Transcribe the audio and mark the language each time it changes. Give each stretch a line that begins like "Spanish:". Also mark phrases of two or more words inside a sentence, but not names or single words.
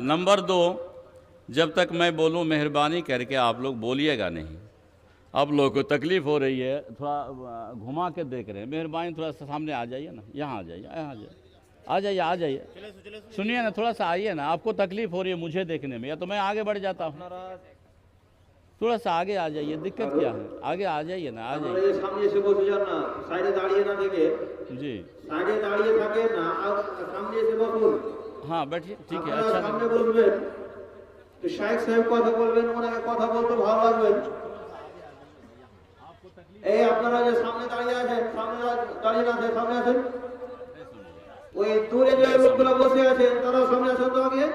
Urdu: نمبر 2، جب تک میں بولوں مہربانی کر کے آپ لوگ بولیے گا نہیں، آپ لوگوں کو تکلیف ہو رہی ہے، تھوڑا گھما کے دیکھ رہے ہیں، مہربانی تھوڑا سا سامنے آ جائیے نا، یہاں آ جائیے، یہاں آ جائیے، آ جائیے، سنیے نا تھوڑا سا آئیے نا، آپ کو تکلیف ہو رہی ہے مجھے دیکھنے میں، یا تو میں آگے بڑھ جاتا ہوں، تھوڑا سا آگے آ جائیے، دقت کیا ہے، آگے آ جائیے نا، آ
Bangla: আপনারা
Urdu: جائیے،
Bangla: এই সামনে এসে বসে যান না, সাইডে দাঁড়িয়ে না থেকে,
Urdu: جی
Bangla: সাইডে দাঁড়িয়ে থাকে না, সামনে এসে বসুন।
Urdu: ہاں بیٹھیے، ٹھیک ہے،
Bangla: আপনারা
Urdu: اچھا
Bangla: সামনে
Urdu: لگا،
Bangla: বসবেন, তো শাইখ সাহেব কথা বলবেন, ওনাকে কথা বলতে ভালো লাগবে। এই আপনারা যে সামনে দাঁড়িয়ে আছেন, সামনে দাঁড়িয়ে না আছেন, সামনে আসেন। ওই দূরে যে লোকগুলো বসে আছেন তারাও সামনে আসেন তো আগে।